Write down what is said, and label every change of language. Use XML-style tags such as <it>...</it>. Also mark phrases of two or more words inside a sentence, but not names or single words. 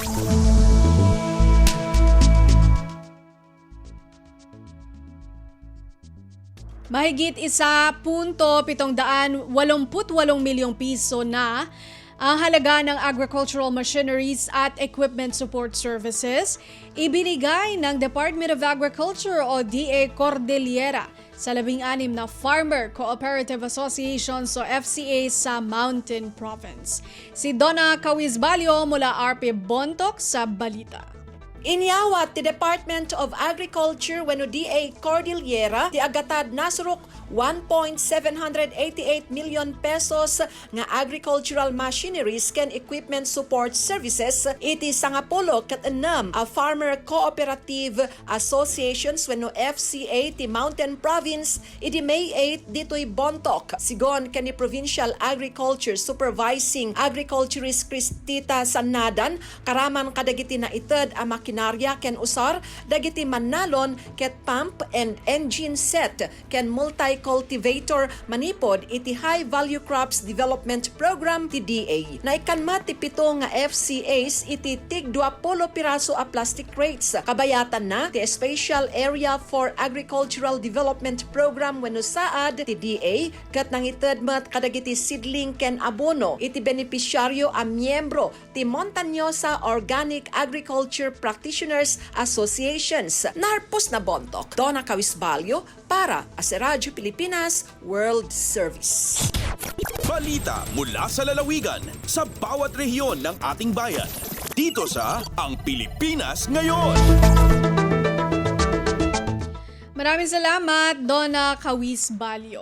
<tl>Mahigit 1.788 milyong piso na ang halaga ng</tl> <en>agricultural machineries</en> <tl>at</tl> <en>equipment support services</en> <tl>ibinigay ng Department of Agriculture o DA Cordillera sa 16 na Farmer Cooperative Associations o FCA sa Mountain Province. Si Donna Cawizbalio mula RP Bontoc sa balita.</tl> <ilo>Inyawat ti Department of Agriculture wenno DA Cordillera ti agatad nasruk 1.788</ilo> <en>million pesos</en> <ilo>nga</ilo> <en>agricultural machineries</en> <ilo>ken</ilo> <en>equipment support services</en> <ilo>iti 10 a</ilo> <en>farmer cooperative associations</en> <ilo>wenno FCA ti Mountain Province iti May 8 ditoy Bontoc. Sigon ken ni</ilo> <en>Provincial Agriculture Supervising Agriculturist</en> <ilo>Cristita Sanadan karaman kadagiti na ited a makinarya ken usar dagiti mannalon ket</ilo> <en>pump and engine set</en> <ilo>ken multi-cultivator manipod iti High Value Crops Development Program ti DA. Naikanmat ti 7 nga FCAs iti tig 20 piraso a</ilo> <en>plastic crates.</en> <ilo>Kabayatan na ti Special Area for Agricultural Development Program wenno saad ti DA ket nangited met kadagiti seedling ken abono iti benepisyaryo a miyembro ti Montañosa Organic Agriculture Practitioners Associations. Narpos na</ilo> <tl>Bontoc. Donna Cawizbalio para sa Radyo Pilipinas World Service. Balita mula sa lalawigan sa bawat rehiyon ng ating bayan. Dito sa Ang Pilipinas Ngayon. Maraming salamat, Donna Cawizbalio.</tl>